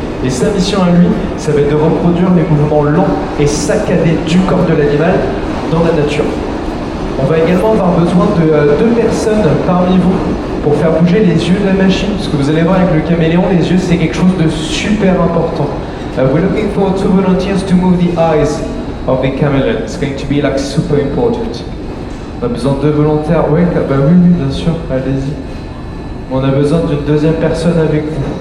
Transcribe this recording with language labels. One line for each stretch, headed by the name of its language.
French: Et sa mission à lui, ça va être de reproduire les mouvements lents et saccadés du corps de l'animal dans la nature. On va également avoir besoin de 2 personnes parmi vous pour faire bouger les yeux de la machine, parce que vous allez voir avec le caméléon, les yeux c'est quelque chose de super important.
English: We're looking for 2 volunteers to move the eyes of the chameleon. It's going to be like super important.
French: On a besoin de 2 volontaires. Oui, bah oui, bien sûr, allez-y. On a besoin d'une 2e personne avec vous.